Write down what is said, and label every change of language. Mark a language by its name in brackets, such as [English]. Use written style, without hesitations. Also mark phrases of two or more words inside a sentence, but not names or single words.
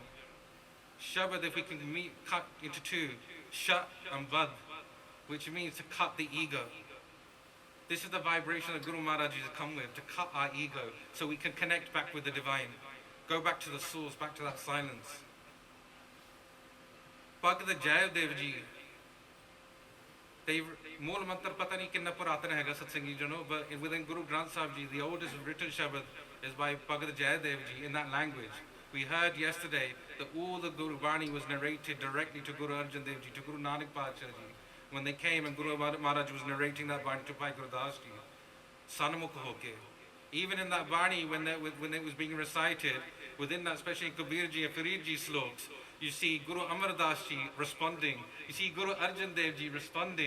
[English] Shabad, if we can cut into two, Shat and Bad, which means to cut the ego. This is the vibration that Guru Maharaj has come with, to cut our ego so we can connect back with the divine. Go back to the source, back to that silence. [Punjabi] Bhagavad Jayadev Ji, they ਮੂਲ ਮੰਤਰ ਪਤਾ ਨਹੀ ਕਿੰਨਾ ਪੁਰਾਤਨ ਹੈ ਸਤਸੰਗੀ ਜਨੋ, [English] but within Guru Granth Sahib Ji, the oldest written Shabad is by Bhagavad Jayadev Ji in that language. We heard yesterday that all the Guru Bani was narrated directly to Guru Arjan Dev Ji, to Guru Nanak Pacha Ji. When they came and Guru Maharaj was narrating that Bani to Bhai Guru Das Ji, [Punjabi] ਸਨਮੁਖ ਹੋਕੇ. [English] Even in that Bani, when it was being recited, within that, especially in Kabir Ji and Farid Ji sloks, you see Guru Amar Das Ji responding, you see Guru Arjan Dev Ji responding.